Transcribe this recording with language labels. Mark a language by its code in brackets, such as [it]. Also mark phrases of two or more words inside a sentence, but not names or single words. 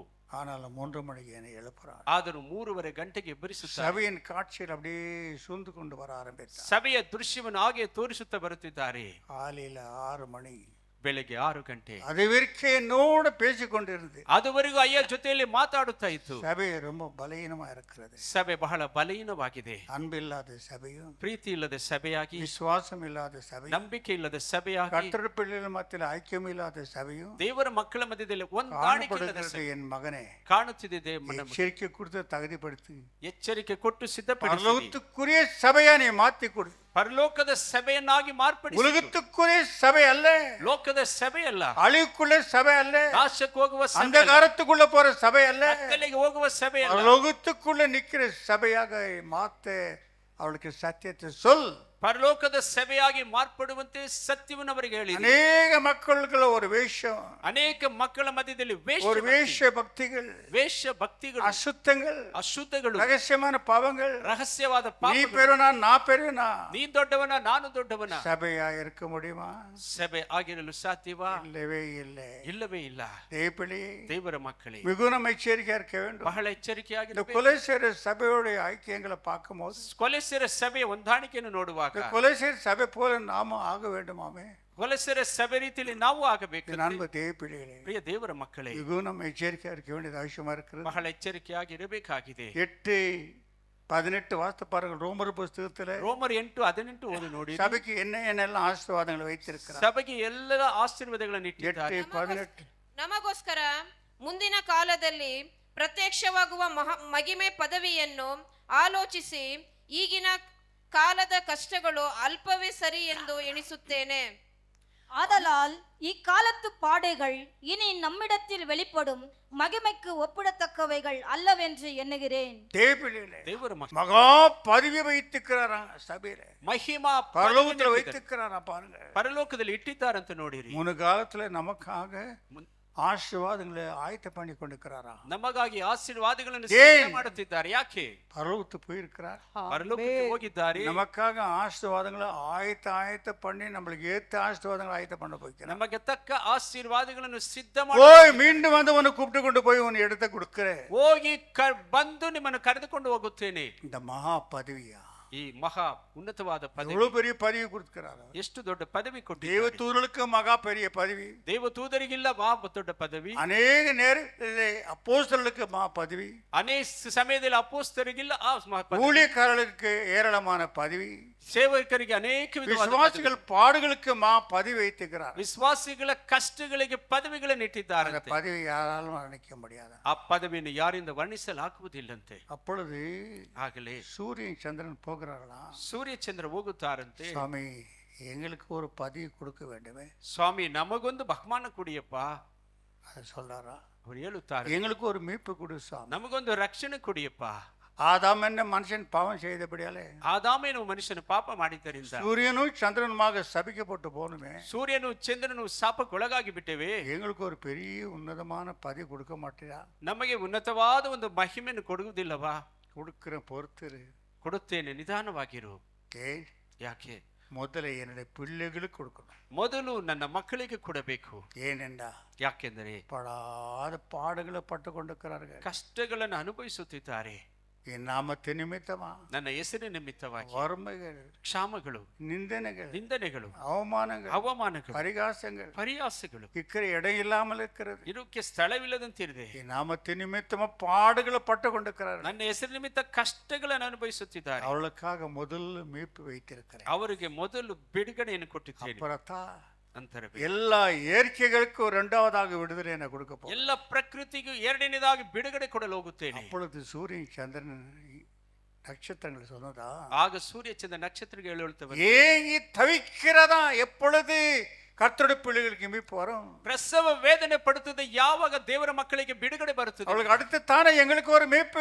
[ta] ஆனாலும் 3 மணிக்கு என்னை எழுப்புறார். [kn] ಆದರೂ 3:30 ಗಂಟೆಗೆ ಎಬ್ಬರಿಸುತ್ತಾರೆ. [ta] சபையின் காட்சியில் அப்படியே சூழ்ந்து கொண்டு வர ஆரம்பித்தார். [kn] ಸಭೆಯ ದೃಶ್ಯವನ್ನು ಹಾಗೆ ತೋರಿಸುತ್ತಾ ಬರುತ್ತಿದ್ದಾರೆ. [ta] காலையில 6 மணி, [kn] ಬೆಳಿಗ್ಗೆ 6 ಗಂಟೆ. [ta] அது வரைக்கும் என்னோட பேசிக்கொண்டிருந்து. [kn] ಅದುವರೆಗೂ ಅಯ್ಯ ಜೊತೆಯಲ್ಲಿ ಮಾತಾಡುತ್ತಾ ಇತ್ತು. [ta] சபை ரொம்ப பலவீனமா இருக்கிறது. [kn] ಸಭೆ ಬಹಳ ಬಲಹೀನವಾಗಿದೆ. [ta] அன்பு இல்லாத சபையும், [kn] ಪ್ರೀತಿ ಇಲ್ಲದ ಸಭೆಯಾಗಿ, [ta] விசுவாசம் இல்லாத சபையும், [kn] ನಂಬಿಕೆ ಇಲ್ಲದ ಸಭೆಯಾಗಿ, [ta] கர்த்தர் பிள்ளைகள் மத்தியில் ஐக்கியம் இல்லாத சபையும் [kn] ದೇವರ ಮಕ್ಕಳ ಮಧ್ಯದಲ್ಲಿ ಹೊಂದಾಣಿಕೆ ಇಲ್ಲದ [ta] காணப்படுகிறது. [kn] ಸಭೆ [ta] என் மகனே, [kn] ಕಾಣುತ್ತಿದೆ. [ta] எச்சரிக்கை கொடுத்து தகுதிப்படுத்தி [kn] ಎಚ್ಚರಿಕೆ ಕೊಟ್ಟು ಸಿದ್ಧಪಡಿಸಿ [ta] பரலோகத்துக்குரிய சபையா நீ மாத்தி கொடு. [kn] ಪರಲೋಕದ ಸಭೆಯನ್ನಾಗಿ ಮಾರ್ಪಡಿಸಿ. [ta] உலகத்துக்குரிய சபை அல்ல, [kn] ಲೋಕದ ಸಭೆ ಅಲ್ಲ, [ta] அழிவுக்குள்ள சபை அல்ல, [kn] ನಾಶಕ್ಕೆ ಹೋಗುವ ಸಭೆ [ta] அந்த [kn] ಅಲ್ಲ, [ta] காலத்துக்குள்ள போற சபை அல்ல, [kn] ಕತ್ತಲೆಗೆ ಹೋಗುವ ಸಭೆ ಅಲ್ಲ, [ta] பரலோகத்துக்குள்ள நிக்கிற சபையாக மாத்த அவளுக்கு சத்தியத்தை சொல். [kn] ಪರಲೋಕದ ಸಭೆಯಾಗಿ ಮಾರ್ಪಡುವಂತೆ ಸತ್ಯವನ್ನು ಅವರಿಗೆ ಹೇಳಿ. [ta] அநேக மக்களுக்குள்ள ஒரு வேஷம், [kn] ಅನೇಕ ಮಕ್ಕಳ ಮಧ್ಯದಲ್ಲಿ [ta] ஒரு வேஷ பக்திகள், [kn] ವೇಷ ಭಕ್ತಿಗಳು, [ta] அசுத்தங்கள், [kn] ಅಶುದ್ಧಗಳು, [ta] ரகசியமான பாவங்கள். [kn] ರಹಸ್ಯವಾದ [ta] நீ [kn] ಪಾಪಗಳು. [ta] பெருனா நான் பெருனா [kn] ನೀ ದೊಡ್ಡವನ, ನಾನು ದೊಡ್ಡವನ. [ta] சபையா இருக்க முடியுமா? [kn] ಸಭೆ ಆಗಿರಲು ಸಾಧ್ಯವಾ? [ta] இல்லவே இல்லை. [kn] ಇಲ್ಲವೇ ಇಲ್ಲ. [ta] தேவப்பிள்ளை, [kn] ದೇವರ ಮಕ್ಕಳೇ, [ta] மிகுந்த எச்சரிக்கையா இருக்க வேண்டும். [kn] ಬಹಳ [ta] இந்த [kn] ಎಚ್ಚರಿಕೆಯಾಗಿರಬೇಕು. [ta] கொலைசேர சபையோட ஐக்கியங்களை பார்க்கும்போது, [kn] ಕೊಲೆಸೆರ ಸಭೆಯ ಹೊಂದಾಣಿಕೆಯನ್ನು ನೋಡುವಾಗ [ta] இந்த கொலைசேர சபை போல நாம ஆக வேண்டுமாமே. [kn] ಕೊಲೆಸೆರ ಸಭೆ ರೀತಿಯಲ್ಲಿ ನಾವು ಆಗಬೇಕು. [ta] என் அன்பு தேவப்பிள்ளைகளே, [kn] ಪ್ರಿಯ ದೇವರ ಮಕ್ಕಳೇ, [ta] மிகுந்த எச்சரிக்கையா இருக்க வேண்டியது அவசியமா இருக்கிறது. [kn] ಬಹಳ ಎಚ್ಚರಿಕೆಯಾಗಿ ಇರಬೇಕಾಗಿದೆ. [ta] 8:18 வாசித்து பாருங்கள். ரோமர் புஸ்தகத்துல [kn] ರೋಮರ್ 8:18 ಓದಿ ನೋಡಿ. [ta] சபைக்கு என்னெல்லாம் ஆசீர்வாதங்களை வைத்திருக்கிறார். [kn] ಸಭೆಗೆ ಎಲ್ಲ ಆಶೀರ್ವಾದಗಳನ್ನು ಇಟ್ಟಿದ್ದಾರೆ. 8:18 ನಮಗೋಸ್ಕರ ಮುಂದಿನ ಕಾಲದಲ್ಲಿ ಪ್ರತ್ಯಕ್ಷವಾಗುವ ಮಹಿಮೆ ಪದವಿಯನ್ನು ಆಲೋಚಿಸಿ ಈಗಿನ ಕಾಲದ ಕಷ್ಟಗಳು ಅಲ್ಪವೇ ಸರಿ ಎಂದು ಎಣಿಸುತ್ತೇನೆ. [ta] ஆதலால் இக்காலத்து பாடுகள் இனி நம்மிடத்தில் வெளிப்படும் மகிமைக்கு ஒப்பிடத்தக்கவைகள் அல்லவென்று எண்ணுகிறேன். தேவப்பிள்ளைகளே, [kn] ದೇವರ ಮಕ್ಕಳೇ, [ta] மகா பதவி வைத்திருக்கிறாரா சபையில, [kn] ಮಹಿಮಾ [ta] பரலோகத்துல வைத்திருக்கிறாரா பாருங்க. [kn] ಪರಲೋಕದಲ್ಲಿ ಇಟ್ಟಿದ್ದಾರಂತ ನೋಡಿರಿ. [ta] முன் காலத்துல நமக்காக ஆசீர்வாதங்களை ஆயத்த பண்ணி கொண்டிருக்கிறாரா? [kn] ನಮಗಾಗಿ ಆಶೀರ್ವಾದಗಳನ್ನು ಸಿದ್ಧ ಮಾಡುತ್ತಿದ್ದಾರೆ. ಯಾಕೆ? [ta] பரலோகத்துக்கு போயிருக்கிறார், [kn] ಪರಲೋಕಕ್ಕೆ ಹೋಗಿದ್ದಾರೆ. [ta] நமக்காக ஆசீர்வாதங்களை ஆயத்த பண்ணி நம்மளுக்கு ஏத்த ஆசீர்வாதங்களை ஆயத்த பண்ண போய்க்கிறார். [kn] ನಮಗೆ ತಕ್ಕ ಆಶೀರ್ವಾದಗಳನ್ನು ಸಿದ್ಧ [ta] போய் மீண்டும் வந்து உன்னை கூப்பிட்டு கொண்டு போய் உன் இடத்தை கொடுக்கிறேன். [kn] ಹೋಗಿ ಬಂದು ನಿಮ್ಮನ್ನು ಕರೆದುಕೊಂಡು ಹೋಗುತ್ತೇನೆ. [ta] இந்த மகா பதவியா, [kn] ಈ ಮಹಾ ಉನ್ನತವಾದ ಪದವಿ, [ta] எவ்வளவு பெரிய பதவி கொடுக்கிறார். [kn] ಎಷ್ಟು ದೊಡ್ಡ ಪದವಿ ಕೊಟ್ಟಿದ್ದಾರೆ. [ta] தேவதூதர்களுக்கு மகா பெரிய பதவி, [kn] ದೇವದೂತರಿಗಿಲ್ಲ ಮಹಾ ದೊಡ್ಡ ಪದವಿ, [ta] அநேக நேரத்திலே அப்போஸ்தலர்களுக்கு மகா பதவி, [kn] ಅನೇಕ ಸಮಯದಲ್ಲಿ ಅಪೋಸ್ತಲರಿಗಿಲ್ಲ ಆ ಮಹಾ ಪದವಿ, [ta] ஊழியக்காரர்களுக்கு ஏராளமான பதவி, [kn] ಸೇವಕರಿಗೆ ಅನೇಕ ವಿಧವಾದ ಪದವಿ. [ta] விசுவாசிகள் பாடுகளுக்கு மகா பதவி வைத்திருக்கிறார். [kn] ವಿಶ್ವಾಸಿಗಳ ಕಷ್ಟಗಳಿಗೆ ಪದವಿಗಳನ್ನು ಇಟ್ಟಿದ್ದಾರೆ. [ta] அந்த பதவி யாராலும் வர்ணிக்க முடியாது. [kn] ಆ ಪದವಿಯನ್ನು ಯಾರಿಂದ ವರ್ಣಿಸಲಾಗುವುದಿಲ್ಲಂತೆ. [ta] அப்பொழுது [kn] ಆಗಲೇ [ta] சூரியன் சந்திரன் போகிறார்களாம். [kn] ಸೂರ್ಯ ಚಂದ್ರ ಹೋಗುತ್ತಾರಂತೆ. [ta] சுவாமி எங்களுக்கு ஒரு பதவி கொடுக்க வேண்டுமே, [kn] ಸ್ವಾಮಿ ನಮಗೊಂದು ಬಹುಮಾನ ಕೊಡಿಯಪ್ಪ [ta] அது சொல்றாரா. [kn] ಅವರು ಹೇಳುತ್ತಾರೆ. [ta] எங்களுக்கு ஒரு மீட்பு கொடு சுவாமி. [kn] ನಮಗೊಂದು ರಕ್ಷಣೆ ಕೊಡಿಯಪ್ಪ. [ta] ஆதாம் என்ன மனுஷன் பாவம் செய்தபடியாலே [kn] ಆದಾಮೇನು ಮನುಷ್ಯನು ಪಾಪ ಮಾಡಿದ್ದರಿಂದ [ta] சூரியனும் சந்திரனுமாக சபிக்கப்பட்டு போகணுமே, [kn] ಸೂರ್ಯನು ಚಂದ್ರನು ಶಾಪಕ್ಕೊಳಗಾಗಿ ಬಿಟ್ಟೇವೆ. [ta] எங்களுக்கு ஒரு பெரிய உன்னதமான பதவி கொடுக்க மாட்டேயா. [kn] ನಮಗೆ ಉನ್ನತವಾದ ಒಂದು ಮಹಿಮೆಯನ್ನು ಕೊಡುವುದಿಲ್ಲವಾ? [ta] கொடுக்கிற பொறுத்திரு. [kn] ಕೊಡುತ್ತೇನೆ, ನಿಧಾನವಾಗಿರು. [ta] ஏன் [kn] ಯಾಕೆ? [ta] முதல்ல என்னுடைய பிள்ளைகளுக்கு கொடுக்கணும். [kn] ಮೊದಲು ನನ್ನ ಮಕ್ಕಳಿಗೆ ಕೊಡಬೇಕು. [ta] ஏனென்றா [kn] ಯಾಕೆಂದರೆ [ta] படாத பாடுகளை பட்டு கொண்டிருக்கிறார்கள். [kn] ಕಷ್ಟಗಳನ್ನು ಅನುಭವಿಸುತ್ತಿದ್ದಾರೆ. [ta] என் நாமத்து நிமித்தமா [kn] ನನ್ನ ಹೆಸರಿನ ನಿಮಿತ್ತವಾಗಿ [ta] வறுமைகள், [kn] ಕ್ಷಾಮಗಳು, [ta] நிந்தனைகள், [kn] ನಿಂದನೆಗಳು, [ta] அவமானங்கள், [kn] ಅವಮಾನಗಳು, [ta] பரிகாசங்கள் [kn] ಪರಿಹಾಸಗಳು [ta] இருக்கிற இடம் இல்லாமல் இருக்கிறது. [kn] ಇರೋಕ್ಕೆ ಸ್ಥಳವಿಲ್ಲದಂತಿದೆ. [ta] என் நாமத்து நிமித்தமா பாடுகளை பட்டு கொண்டிருக்கிறார்கள். [kn] ನನ್ನ ಹೆಸರಿನ ನಿಮಿತ್ತ ಕಷ್ಟಗಳನ್ನು ಅನುಭವಿಸುತ್ತಿದ್ದಾರೆ. [ta] அவளுக்காக முதல் மீட்பு வைத்திருக்கிறேன். [kn] ಅವರಿಗೆ ಮೊದಲು ಬಿಡುಗಡೆಯನ್ನು ಕೊಟ್ಟಿದ್ದೇನೆ. [ta] அப்புறத்தா [kn] ನಂತರ [ta] எல்லா இயற்கைகளுக்கும் இரண்டாவதாக விடுதலை என கொடுக்க போறேன். [kn] ಎಲ್ಲ ಪ್ರಕೃತಿಗೂ ಎರಡನೇದಾಗಿ ಬಿಡುಗಡೆ ಕೊಡಲು ಹೋಗುತ್ತೇನೆ. [ta] அப்பொழுது சூரியன் சந்திரன் நட்சத்திரங்கள் சொன்னதா, [kn] ಆಗ ಸೂರ್ಯ ಚಂದ್ರ ನಕ್ಷತ್ರಗಳು ಹೇಳುತ್ತವೆ, [ta] ஏங்கி தவிக்கிறதா எப்பொழுது கர்த்தருடைய பிள்ளைகளுக்கு மீட்பு வரும். [kn] ಪ್ರಸವ ವೇದನೆ ಪಡುತ್ತದೆ ಯಾವಾಗ ದೇವರ ಮಕ್ಕಳಿಗೆ ಬಿಡುಗಡೆ ಬರುತ್ತದೆ. [ta] அவளுக்கு அடுத்து தானே எங்களுக்கு ஒரு மீட்பு,